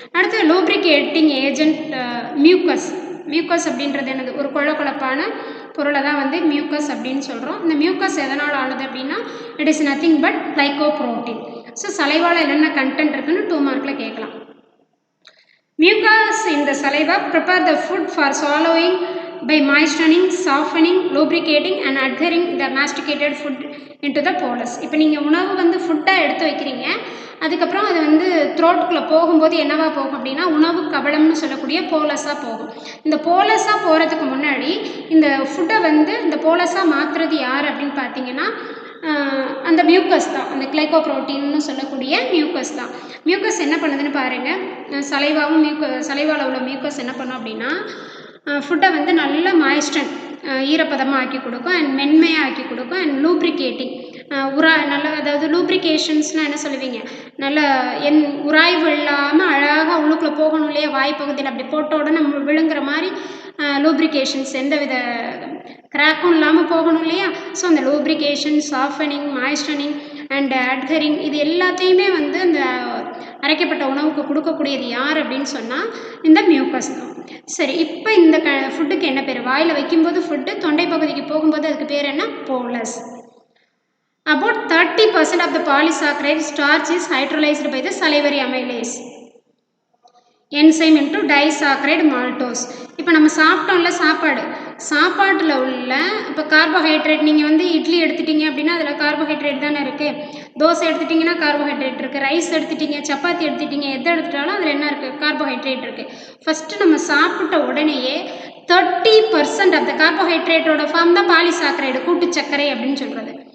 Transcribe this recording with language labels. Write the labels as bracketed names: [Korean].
[Tamil] அடுத்து lubricating agent mucus. Mucus அப்படின்றது என்னது, ஒரு கொழப்பான பொருளை தான் வந்து மியூக்கஸ் அப்படின்னு சொல்கிறோம். இந்த மியூக்கஸ் எதனால் ஆனது அப்படின்னா [English] It is nothing but glycoprotein. [Tamil] So சலைவாவில் என்னென்ன கண்டென்ட் இருக்குன்னு 2 மார்க்கில் கேட்கலாம். [English] Mucus in the saliva prepare the food for swallowing by moistening, softening, lubricating and adhering the masticated food into the bolus. [Tamil] இப்போ நீங்கள் உணவு வந்து ஃபுட்டாக எடுத்து வைக்கிறீங்க, அதுக்கப்புறம் அது வந்து த்ரோட்டுக்குள்ளே போகும்போது என்னவா போகும் அப்படின்னா உணவு கபளம்னு சொல்லக்கூடிய போலஸாக போகும். இந்த போலஸாக போகிறதுக்கு முன்னாடி இந்த ஃபுட்டை வந்து இந்த போலஸாக மாற்றுறது யார் அப்படின்னு பார்த்தீங்கன்னா அந்த மியூக்கஸ் தான், அந்த கிளைகோப்ரோட்டீன்னு சொல்லக்கூடிய மியூக்கஸ் தான். மியூக்கஸ் என்ன பண்ணுதுன்னு பாருங்கள். சலைவாவில் உள்ள மியூக்கஸ் என்ன பண்ணும் அப்படின்னா ஃபுட்டை வந்து நல்ல மாய்ஸ்டன் ஈரப்பதமாக ஆக்கி கொடுக்கும் அண்ட் மென்மையாக ஆக்கி கொடுக்கும் அண்ட் லூப்ரிகேட்டிங் நல்ல, அதாவது லூப்ரிகேஷன்ஸ்னால் என்ன சொல்லுவீங்க, நல்ல உராய்வு இல்லாமல் அழகாக உள்ளுக்குள்ளே போகணும் இல்லையா, வாய்ப்பகுதியில் அப்படி போட்ட உடனே விழுங்குற மாதிரி லூப்ரிகேஷன்ஸ், எந்தவித கிராக்கும் இல்லாமல் போகணும் இல்லையா. ஸோ அந்த லூப்ரிகேஷன், சாஃபனிங், மாய்ஸ்டனிங் அண்ட் அட்ஹரிங் இது எல்லாத்தையுமே வந்து அந்த அரைக்கப்பட்ட உணவுக்கு கொடுக்கக்கூடியது யார் அப்படின்னு சொன்னால் இந்த மியூக்கஸ் தான். சரி, இப்போ இந்த ஃபுட்டுக்கு என்ன பேர்? வாயில் வைக்கும்போது ஃபுட்டு தொண்டை பகுதிக்கு போகும்போது அதுக்கு பேர் என்ன? Bolus. [English] About 30% of the polysaccharide starch is hydrolyzed by the salivary amylase enzyme into disaccharide maltose. [Tamil] இப்போ நம்ம சாப்பிட்டோம்ல சாப்பாட்டில் உள்ள இப்போ கார்போஹைட்ரேட், நீங்கள் வந்து இட்லி எடுத்துட்டீங்க அப்படின்னா அதில் கார்போஹைட்ரேட் தானே இருக்குது. தோசை எடுத்துட்டிங்கன்னா கார்போஹைட்ரேட் இருக்குது. ரைஸ் எடுத்துட்டீங்க, சப்பாத்தி எடுத்துட்டீங்க, எதை எடுத்துட்டாலும் அதில் என்ன இருக்குது? கார்போஹைட்ரேட் இருக்குது. ஃபஸ்ட்டு நம்ம சாப்பிட்ட உடனேயே 30% ஆஃப் த கார்போஹைட்ரேட்டோட ஃபார்ம் தான் பாலிசாக்கரைடு, கூட்டு சர்க்கரை அப்படின்னு சொல்கிறது.